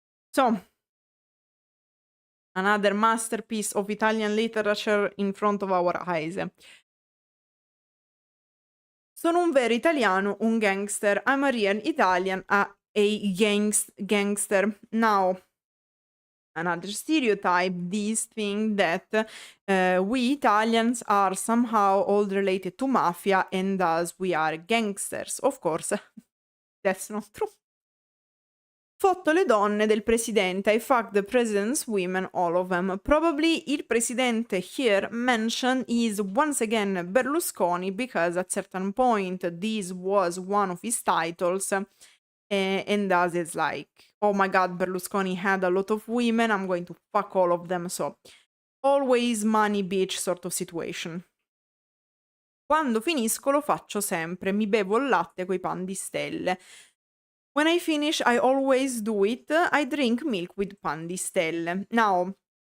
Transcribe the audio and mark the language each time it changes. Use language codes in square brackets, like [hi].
[en] So, another masterpiece of Italian literature in front of our eyes. [it] Sono un vero italiano, un gangster. [en] I'm a real Italian, a gangster. Now, another stereotype, this thing that we Italians are somehow all related to mafia and thus we are gangsters. Of course, that's not true. [it] Fotto le donne del presidente. [en] I fuck the president's women, all of them. Probably il presidente here mentioned is once again Berlusconi, because at certain point this was one of his titles, and thus it's like, oh my god, Berlusconi had a lot of women, I'm going to fuck all of them. So always money bitch sort of situation. [it] Quando finisco lo faccio sempre, mi bevo il latte coi pan di stelle. [en] When I finish, I always do it. I drink milk with pan di stelle. Now,